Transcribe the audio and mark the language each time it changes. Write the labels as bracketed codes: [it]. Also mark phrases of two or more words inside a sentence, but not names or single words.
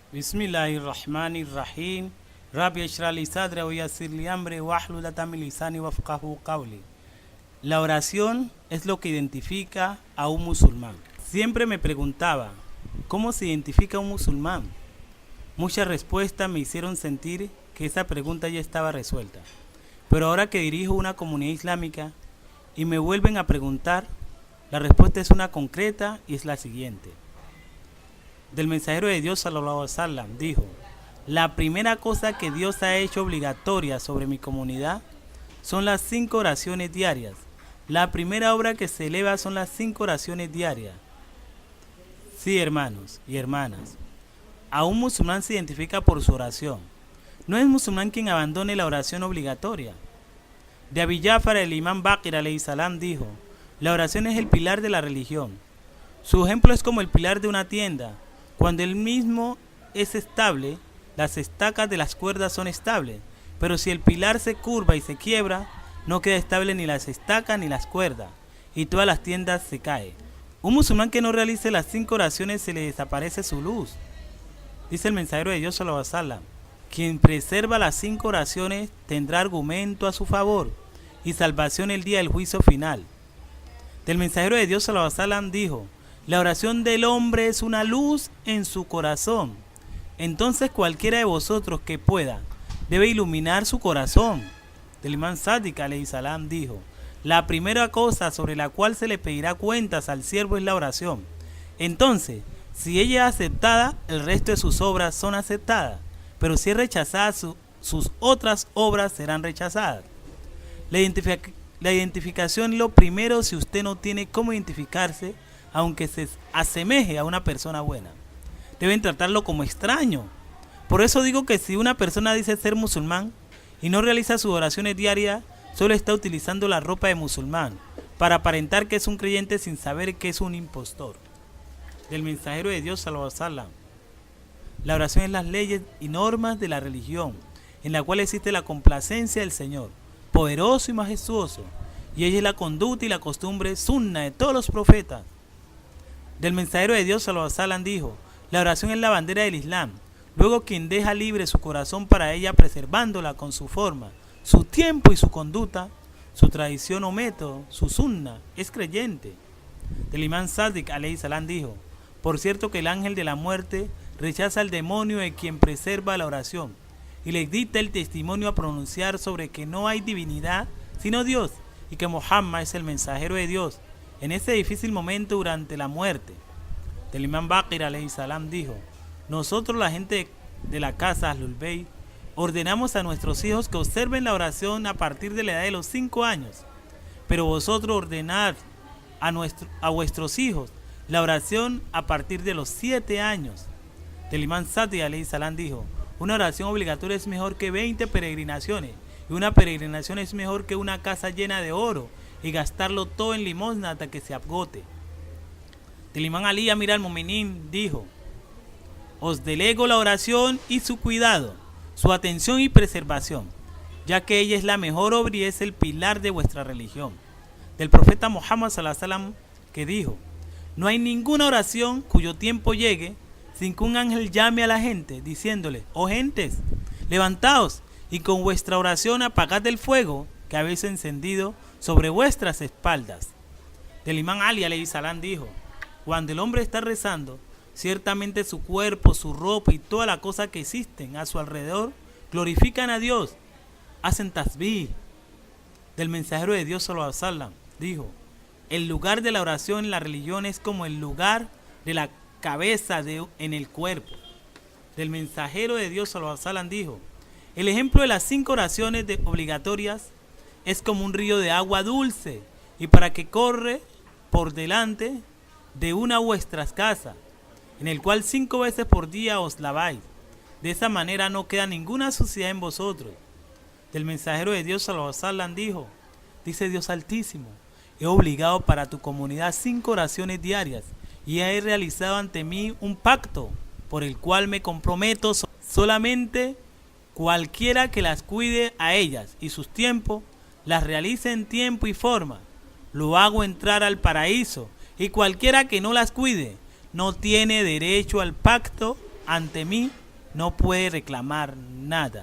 [ar] بسم الله الرحمن الرحيم. رب اشرح لي صدري ويسر لي أمري واحلل عقدة من لساني يفقهوا قولي. [es] La oración es lo que identifica a un musulmán. Siempre me preguntaba, ¿cómo se identifica a un musulmán? Muchas respuestas me hicieron sentir que esa pregunta ya estaba resuelta. Pero ahora que dirijo una comunidad islámica y me vuelven a preguntar, la respuesta es una concreta y es la siguiente. Del mensajero de Dios [ar] صلى الله عليه وسلم [es] dijo: la primera cosa que Dios ha hecho obligatoria sobre mi comunidad son las 5 oraciones diarias. La primera obra que se eleva son las 5 oraciones diarias. Sí, hermanos y hermanas, a un musulmán se identifica por su oración. No es musulmán quien abandone la oración obligatoria. De Abi Ja'far, el imán Baqir [ar] عليه السلام [es] dijo: la oración es el pilar de la religión. Su ejemplo es como el pilar de una tienda. Cuando el mismo es estable, las estacas de las cuerdas son estables, pero si el pilar se curva y se quiebra, no queda estable ni las estacas ni las cuerdas, y todas las tiendas se caen. Un musulmán que no realice las 5 oraciones se le desaparece su luz. Dice el mensajero de Dios [ar] صلى الله عليه وسلم: [es] quien preserva las 5 oraciones tendrá argumento a su favor y salvación el día del juicio final. Del mensajero de Dios [ar] صلى الله عليه وسلم [es] dijo: la oración del hombre es una luz en su corazón. Entonces cualquiera de vosotros que pueda debe iluminar su corazón. Del imán Sadiq [ar] عليه السلام [es] dijo: la primera cosa sobre la cual se le pedirá cuentas al siervo es la oración. Entonces, si ella es aceptada, el resto de sus obras son aceptadas, pero si es rechazada, sus otras obras serán rechazadas. La identificación es lo primero si usted no tiene cómo identificarse, aunque se asemeje a una persona buena. Deben tratarlo como extraño. Por eso digo que si una persona dice ser musulmán y no realiza sus oraciones diarias, solo está utilizando la ropa de musulmán para aparentar que es un creyente sin saber que es un impostor. Del mensajero de Dios [ar] صلى الله عليه وسلم: [es] la oración es las leyes y normas de la religión, en la cual existe la complacencia del Señor, poderoso y majestuoso, y ella es la conducta y la costumbre sunna de todos los profetas. Del mensajero de Dios [ar] صلى الله عليه وسلم [es] dijo: la oración es la bandera del Islam. Luego quien deja libre su corazón para ella, preservándola con su forma, su tiempo y su conducta, su tradición o método, su sunna, es creyente. Del imán Sadiq [ar] عليه السلام [es] dijo: por cierto que el ángel de la muerte rechaza al demonio de quien preserva la oración y le dicta el testimonio a pronunciar sobre que no hay divinidad sino Dios y que Muhammad es el mensajero de Dios en ese difícil momento durante la muerte. Del imán Baqir [ar] عليه السلام [es] dijo: nosotros, la gente de la casa [ar] أهل البيت, [es] ordenamos a nuestros hijos que observen la oración a partir de la edad de los 5 años, pero vosotros ordenad a vuestros hijos la oración a partir de los 7 años. Del imán Sadiq alayhi salam dijo: una oración obligatoria es mejor que 20 peregrinaciones, y una peregrinación es mejor que una casa llena de oro y gastarlo todo en limosna hasta que se agote. Del imán Ali [ar] أمير المؤمنين [es] dijo: os delego la oración y su cuidado, su atención y preservación, ya que ella es la mejor obra y es el pilar de vuestra religión. Del profeta Muhammad [ar] صلى الله عليه وسلم, [es] que dijo: no hay ninguna oración cuyo tiempo llegue sin que un ángel llame a la gente diciéndole: oh gentes, levantaos y con vuestra oración apagad el fuego que habéis encendido sobre vuestras espaldas. Del imán Ali [ar] عليه السلام [es] dijo: cuando el hombre está rezando, ciertamente su cuerpo, su ropa y toda la cosa que existen a su alrededor glorifican a Dios, hacen tasbih. Del mensajero de Dios [ar] صلى الله عليه وسلم [es] dijo: el lugar de la oración en la religión es como el lugar de la cabeza en el cuerpo. Del mensajero de Dios [ar] صلى الله عليه وسلم [es] dijo: el ejemplo de las 5 oraciones obligatorias es como un río de agua dulce y para que corre por delante de una vuestras casas, en el cual 5 veces por día os laváis. De esa manera no queda ninguna suciedad en vosotros. Del mensajero de Dios [ar] صلى الله عليه وسلم [es] dijo: dice Dios Altísimo, he obligado para tu comunidad 5 oraciones diarias y he realizado ante mí un pacto por el cual me comprometo solamente cualquiera que las cuide a ellas y sus tiempos, las realice en tiempo y forma, lo hago entrar al paraíso, y cualquiera que no las cuide no tiene derecho al pacto ante mí no puede reclamar nada.